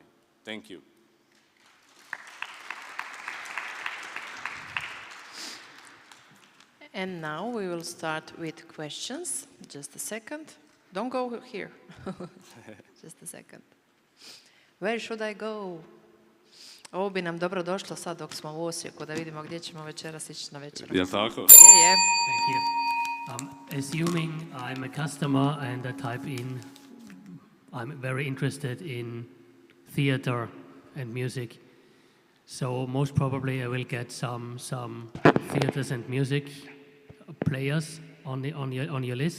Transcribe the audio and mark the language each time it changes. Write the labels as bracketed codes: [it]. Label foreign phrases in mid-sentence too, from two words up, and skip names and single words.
[en] Thank you. And now we will start with questions. Just a second. Don't go here. Just a second. Where should I go? [hr] Ovo bi nam dobro došlo sad dok smo u Osijeku, da vidimo gdje ćemo večeras ići na večer. Je tako? Je. [en] Thank you. Assuming I'm a customer and I type in, I'm very interested in theater and music. So most probably I will get some theaters and music players on your list.